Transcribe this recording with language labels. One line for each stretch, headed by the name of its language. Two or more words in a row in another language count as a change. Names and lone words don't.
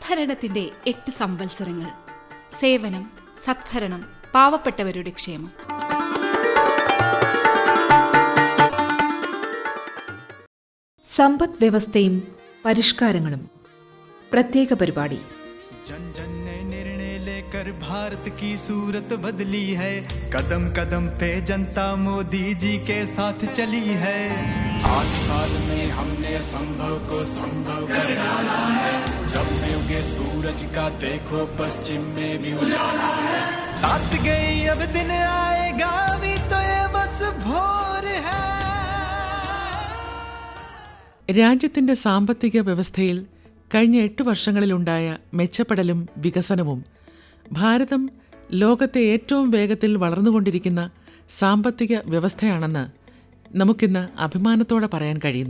Malayalam: വികസനത്തിന്റെ 8 സംവത്സരങ്ങൾ. സേവനം, സദ്ഭരണം, പാവപ്പെട്ടവരുടെ ക്ഷേമം. സമ്പദ് വ്യവസ്ഥയും പരിഷ്കാരങ്ങളും. പ്രത്യേക പരിപാടി.
Hindi: जन जन ने निर्णय लेकर भारत की सूरत बदली है. कदम कदम पे जनता मोदी जी के साथ चली है. 8 साल में हमने असंभव को संभव कर डाला है. जब में उगे सूरज का देखो पश्चिम में भी उजाला है. रात गई अब दिन आएगा भी तो ये बस भोर है.
Malayalam: രാജ്യത്തിന്റെ സാമ്പത്തിക വ്യവസ്ഥയിൽ കഴിഞ്ഞ 8 വർഷങ്ങളിലുണ്ടായ മെച്ചപ്പെടലും വികസനവും ഭാരതം ലോകത്തെ ഏറ്റവും വേഗത്തിൽ വളർന്നുകൊണ്ടിരിക്കുന്ന സാമ്പത്തിക വ്യവസ്ഥയാണെന്ന് നമുക്കിന്ന് അഭിമാനത്തോടെ പറയാൻ കഴിയുന്നു.